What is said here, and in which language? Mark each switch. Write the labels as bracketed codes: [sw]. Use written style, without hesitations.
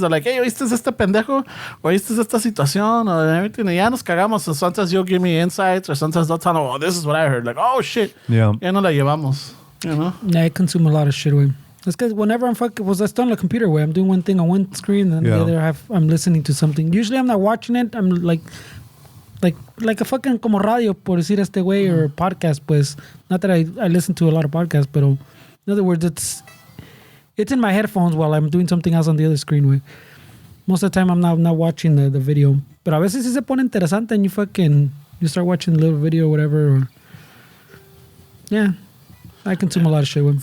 [en] They're like, hey, [es] ¿oíste este pendejo? ¿Oíste esta situación? [en] Or everything. And [es] ya nos cagamos. [en] So sometimes you'll give me insights, or sometimes they'll tell me, oh, this is what I heard. Like, oh shit. Yeah. [es] Ya no la llevamos. [en] You know? Yeah, I consume a lot of shit. Way. It's because whenever I'm still on the computer, way I'm doing one thing on one screen, and the other I'm listening to something. Usually, I'm not watching it. I'm like a fucking como radio, [es] por decir este [en] way, or podcast, pues. Not that I listen to a lot of podcasts, but in other words, it's in my headphones while I'm doing something else on the other screen, way. Most of the time, I'm not watching the video. But [es] a veces sí se pone interesante [en] and you start watching the little video or whatever. Or, yeah. I consume a lot of shit with.